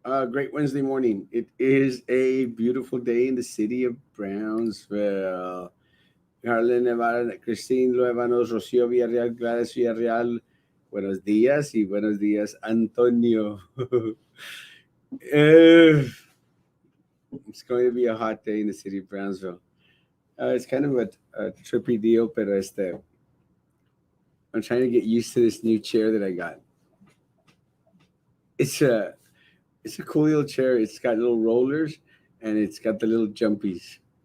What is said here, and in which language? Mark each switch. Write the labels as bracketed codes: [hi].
[en] Great Wednesday morning. It is a beautiful day in the city of Brownsville. Harlan Nevada, Christine Luevanos, Rocío Villarreal, Gladys Villarreal. [es] Buenos días y buenos días, Antonio. [en] It's going to be a hot day in the city of Brownsville. It's kind of a trippy deal, pero I'm trying to get used to this new chair that I got. It's a it's a cool little chair. It's got little rollers and it's got the little jumpies.